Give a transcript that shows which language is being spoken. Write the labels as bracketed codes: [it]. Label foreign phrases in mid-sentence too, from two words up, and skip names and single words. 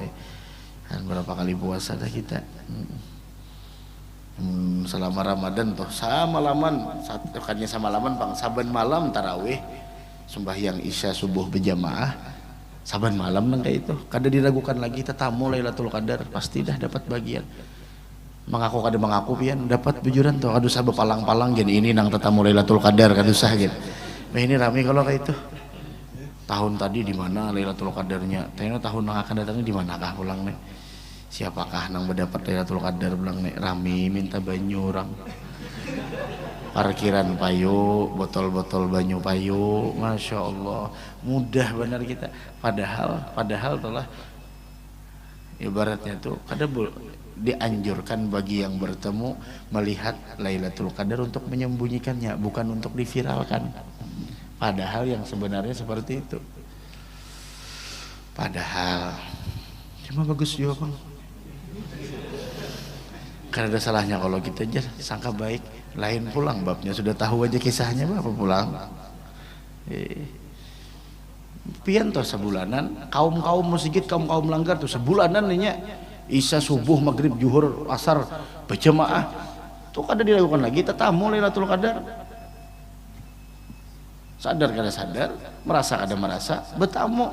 [bjn] Berapa kali puasa dah kita. Selama Ramadan tuh sama laman Bang, saban malam tarawih sembahyang isya subuh berjamaah. Saban malam nang kayak itu kada diragukan lagi, tetamu Lailatul Qadar pasti dah dapat bagian. Mengaku kada mengaku pian dapat bujuran tuh, aduh sabab palang-palang gini ini nang tetamu Lailatul Qadar kada usah gitu. Nah ini rame kalau kayak itu. Tahun tadi di mana Lailatul Qadarnya? Tanya tahun yang akan datangnya di manakah pulang nih? Siapakah nang mendapat Lailatul Qadar pulang nih? Rame minta banyu orang. Parkiran payu, botol-botol banyu payu, [ar] ما شاء الله, [bjn] mudah benar kita. Padahal telah ibaratnya tuh kada dianjurkan bagi yang bertemu melihat Lailatul Qadar untuk menyembunyikannya, bukan untuk diviralkan. [id] Padahal yang sebenarnya seperti itu. Padahal cuma bagus juga, Bang. [bjn] Karena ada salahnya kalau kita aja sangka baik, lain pulang babnya sudah tahu aja kisahnya apa pulang. Pian toh sebulanan kaum musygid kaum langgar tuh sebulanan nih Isya, subuh, maghrib, zuhur, asar berjamaah. Itu kada dilakukan lagi tetamu Lailatul Qadar. Sadar kada sadar, merasa kada merasa, bertamu.